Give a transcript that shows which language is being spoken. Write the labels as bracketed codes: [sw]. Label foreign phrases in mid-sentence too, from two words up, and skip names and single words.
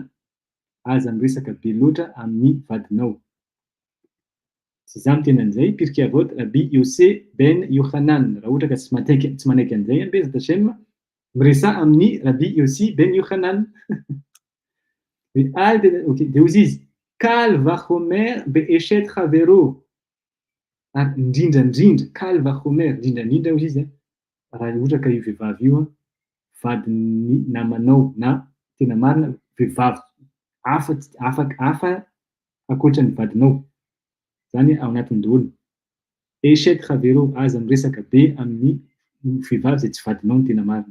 [mg] Aza miresaka be loatra amin'ny vadinao. Tsy za miteny an'izay, pirikevao Rabbi Yose ben Yohanan. Raha ohatra ka tsy manaiky an'izay [he] בעזרת השם, [mg] miresaha amin'ny Rabbi Yossi ben Yohanan. De hozy izy, [he] קל וחומר באשת חברו. [mg] Ary indrindrandrindra, [he] קל וחומר, [mg] indrindrandrindra hozy izy raha ohatra ka io vehivavy io vadin'ny namanao na tena marina vehivavy hafa ankoatran'ny vadinao. Zany ao anatin'ny daholo. [he] אשת חברו, [mg] aza miresaka be amin'ny vehivavy zay tsy vadinao ny tena marina.